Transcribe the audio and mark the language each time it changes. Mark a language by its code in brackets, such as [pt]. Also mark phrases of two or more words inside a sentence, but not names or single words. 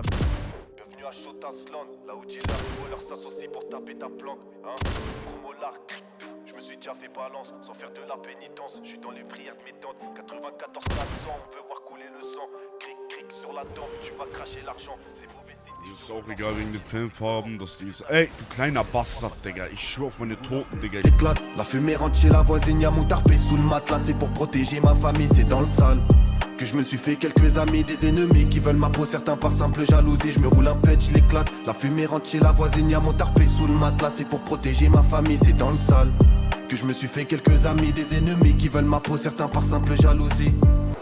[fr] Bienvenue à Chotaslan, là où dealer et voleur s'associent pour taper ta planque. Hein, gros mollard, je me suis déjà fait balance, sans faire de la pénitence. Je suis dans les prières de mes tantes, 94 400, on veut voir couler le sang. Cric cric sur la tempe, tu vas cracher l'argent. C'est mauvais signe. [de] Das ist auch egal wegen den Filmfarben, dass die ist. Ey, du kleiner Bastard, Digga. Ich schwör auf meine Toten, Digga. [fr] Éclate, la fumée rentre chez la voisine, y'a mon tarpé sous le matelas. C'est pour protéger ma famille, c'est dans le sale que je me suis fait quelques amis, des ennemis qui veulent ma peau, certains par simple jalousie. Je me roule un pet, je l'éclate. La fumée rentre chez la voisine, y'a mon tarpé sous le matelas. C'est pour protéger ma famille, c'est dans le sale que je me suis fait quelques amis, des ennemis qui veulent ma peau, certains par simple jalousie.